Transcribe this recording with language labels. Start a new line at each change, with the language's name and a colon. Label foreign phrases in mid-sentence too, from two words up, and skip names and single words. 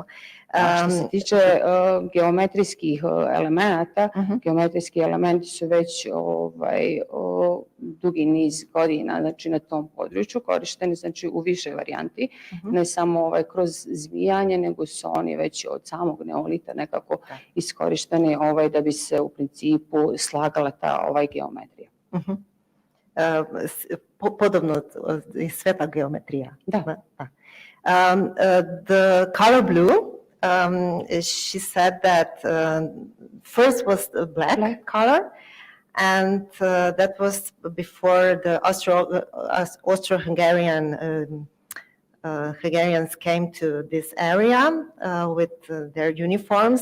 Bosnian: A što se tiče geometrijskih elemenata, geometrijski elementi su već dugi niz godina znači na tom području korišteni znači u više varijanti, ne samo kroz zmijanje, nego su oni već od samog neolita nekako iskorišteni da bi se u principu slagala ta geometrija. Podobno i sveta geometrija. Da.
English: The color blue, she said that first was the black color, and that was before the Austro-Hungarian Hungarians came to this area with their uniforms.